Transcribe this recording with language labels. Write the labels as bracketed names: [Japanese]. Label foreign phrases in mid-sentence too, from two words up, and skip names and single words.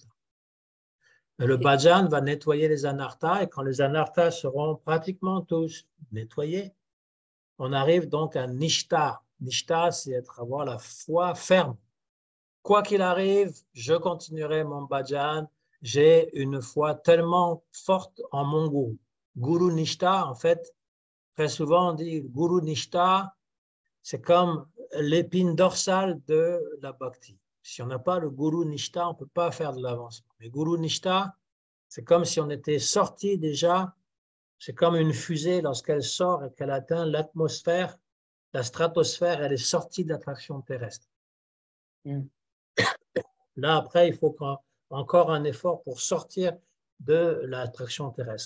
[French] Le bhajan va nettoyer les anarthas et quand les anarthas seront pratiquement tous nettoyés, on arrive donc à nishta. Nishta, c'est avoir la foi ferme. Quoi qu'il arrive, je continuerai mon bhajan. J'ai une foi tellement forte en mon gourou. [Sanskrit] Guru nishta, [French] en fait, très souvent on dit [Sanskrit] guru nishta, [French] c'est comme l'épine dorsale de la bhakti. Si on n'a pas le [Sanskrit] guru nishta, [French] on ne peut pas faire de l'avancement. Mais [Sanskrit] guru nishta, [French] c'est comme si on était sorti déjà, c'est comme une fusée lorsqu'elle sort et qu'elle atteint l'atmosphère, la stratosphère, elle est sortie de l'attraction terrestre. Là, après, il faut encore un effort pour sortir de l'attraction terrestre.